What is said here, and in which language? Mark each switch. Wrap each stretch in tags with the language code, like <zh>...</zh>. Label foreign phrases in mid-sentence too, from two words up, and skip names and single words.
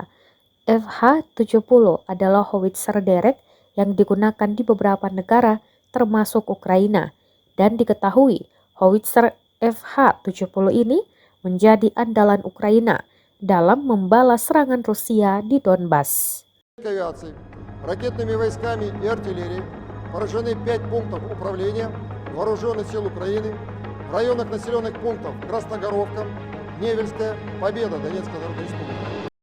<id>FH-70 adalah howitzer derek yang digunakan di beberapa negara termasuk Ukraina, dan diketahui howitzer FH-70 ini menjadi andalan Ukraina dalam membalas serangan Rusia di Donbas.</id> <ru>Авиации, ракетными войсками и артиллерией поражены 5 пунктов управления Вооруженных сил Украины в районах населенных пунктов Красногоровка, Невельская, Победа Донецкой Народной Республики.</ru>